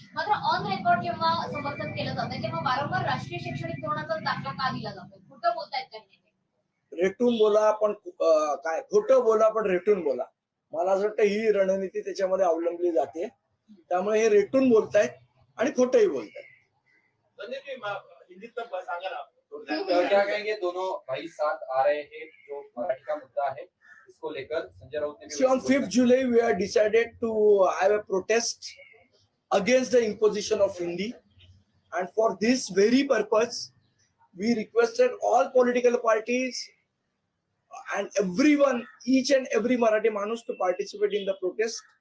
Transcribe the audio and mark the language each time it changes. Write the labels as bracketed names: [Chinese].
[Marathi] मात्र on record जेव्हा समर्थन केलं जातं तेव्हा वारंवार राष्ट्रीय शैक्षणिक धोरणाचा दाखला का दिला जातो? खोटं बोलतायत काही नेते. रेटून बोला पण काय, खोटं बोला पण रेटून बोला. मला असं वाटतं ही रणनीती त्याच्यामध्ये अवलंबली जाते. त्यामुळे हे रेटून बोलतायत आणि खोटंही बोलतायत. [Hindi] हिंदी क्या कहेंगे दोनों भाई साथ आ रहे हैं, जो मराठी का मुद्दा है इसको लेकर संजय राउत ने [English] See, on 5th July, we have decided to have a protest against the imposition of Hindi. And for this very purpose, we requested all political parties and everyone, each and every Marathi Manus to participate in the protest.